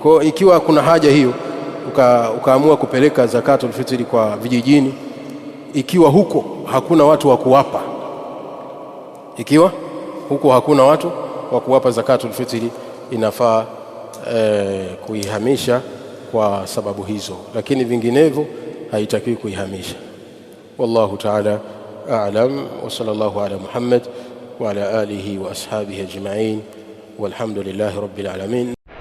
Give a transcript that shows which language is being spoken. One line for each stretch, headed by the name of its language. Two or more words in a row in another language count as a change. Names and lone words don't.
Swahili: Kwa ikiwa kuna haja hiyo ukaamua kupeleka
Arabic: زكاة الفطر
Swahili: kwa vijijini, ikiwa huko hakuna watu wa kuwapa, ikiwa huko hakuna watu wa kuwapa
Arabic: زكاة الفطر,
Swahili: inafaa kuihamisha kwa sababu hizo, lakini vinginevyo haitakiwi kuihamisha.
Arabic: والله تعالى أعلم، وصلى الله على محمد وعلى آله وأصحابه أجمعين، والحمد لله رب العالمين.